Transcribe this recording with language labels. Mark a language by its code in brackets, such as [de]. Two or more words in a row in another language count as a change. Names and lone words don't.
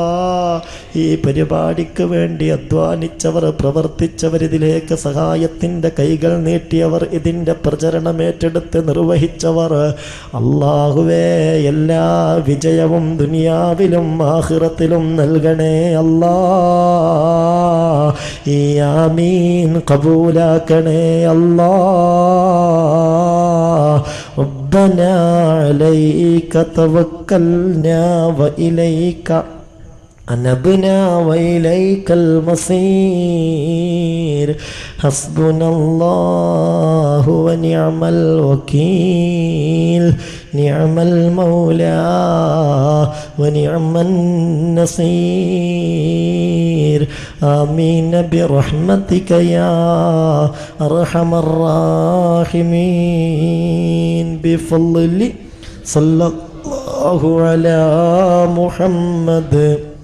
[ml] ഈ പരിപാടിക്ക് വേണ്ടി അധ്വാനിച്ചവർ, പ്രവർത്തിച്ചവർ, ഇതിലേക്ക് സഹായത്തിൻ്റെ കൈകൾ നീട്ടിയവർ, ഇതിൻ്റെ പ്രചരണം ഏറ്റെടുത്ത് നിർവഹിച്ചവർ, അല്ലാഹുവേ എല്ലാ വിജയവും ദുനിയാവിലും ആഖിറത്തിലും നൽകണേ അല്ലാ. ഈ ആമീൻ കബൂലാക്കണേ അല്ലാ. [ar] ربنا عليك توكلنا وإليك أنبنا وإليك المصير حسبنا الله ونعم الوكيل نعم المولى ونعم النصير آمين برحمتك يا أرحم الراحمين بفضل صلى الله على محمد